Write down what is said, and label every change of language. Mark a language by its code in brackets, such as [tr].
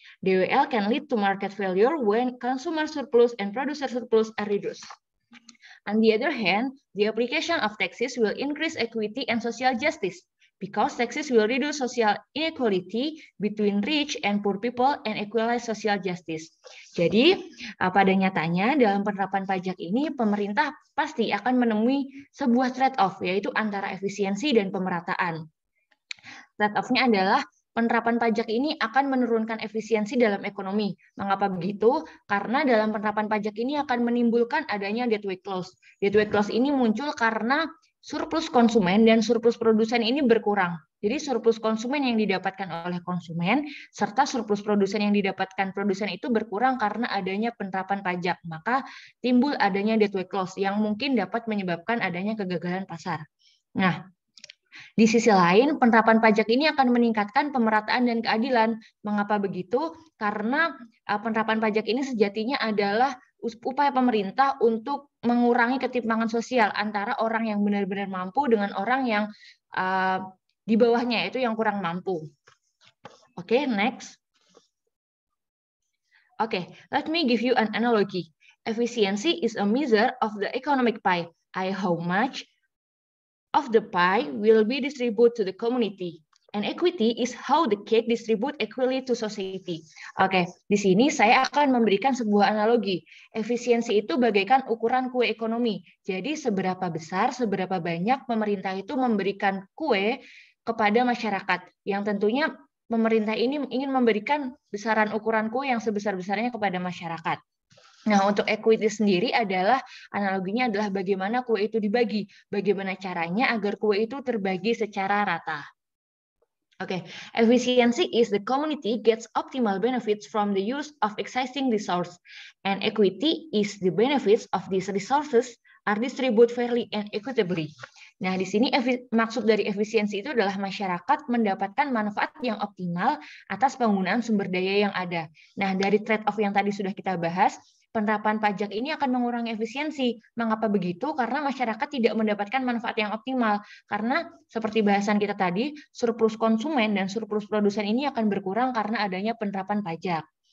[en] DWL can lead to market failure when consumer surplus and producer surplus are reduced. On the other hand, the application of taxes will increase equity and social justice. because taxes will reduce social inequality between rich and poor people and equalize social justice. [id] Jadi, pada nyatanya dalam penerapan pajak ini pemerintah pasti akan menemui sebuah trade-off, yaitu antara efisiensi dan pemerataan. Trade-off-nya adalah penerapan pajak ini akan menurunkan efisiensi dalam ekonomi. Mengapa begitu? Karena dalam penerapan pajak ini akan menimbulkan adanya deadweight clause. Deadweight clause ini muncul karena surplus konsumen dan surplus produsen ini berkurang. Jadi surplus konsumen yang didapatkan oleh konsumen serta surplus produsen yang didapatkan produsen itu berkurang karena adanya penerapan pajak. Maka timbul adanya deadweight clause yang mungkin dapat menyebabkan adanya kegagalan pasar. Nah, di sisi lain, penerapan pajak ini akan meningkatkan pemerataan dan keadilan. Mengapa begitu? Karena penerapan pajak ini sejatinya adalah upaya pemerintah untuk mengurangi ketimpangan sosial antara orang yang benar-benar mampu dengan orang yang di bawahnya, yaitu yang kurang mampu. [en] Oke, next. Oke, let me give you an analogy. Efficiency is a measure of the economic pie, i.e. how much of the pie will be distributed to the community. And equity is how the cake distribute equally to society. [id] Oke, di sini saya akan memberikan sebuah analogi. Efisiensi itu bagaikan ukuran kue ekonomi. Jadi seberapa besar, seberapa banyak pemerintah itu memberikan kue kepada masyarakat. Yang tentunya pemerintah ini ingin memberikan besaran ukuran kue yang sebesar-besarnya kepada masyarakat. Nah, untuk equity sendiri adalah analoginya adalah bagaimana kue itu dibagi, bagaimana caranya agar kue itu terbagi secara rata. [en] Oke, efficiency is the community gets optimal benefits from the use of existing resource, and equity is the benefits of these resources are distributed fairly and equitably. [id] Nah, di sini maksud dari efisiensi itu adalah masyarakat mendapatkan manfaat yang optimal atas penggunaan sumber daya yang ada. Nah, dari trade-off yang tadi sudah kita bahas, penerapan pajak ini akan mengurangi efisiensi. Mengapa begitu? Karena masyarakat tidak mendapatkan manfaat yang optimal. Karena seperti bahasan kita tadi, surplus konsumen dan surplus produsen ini akan berkurang karena adanya penerapan pajak.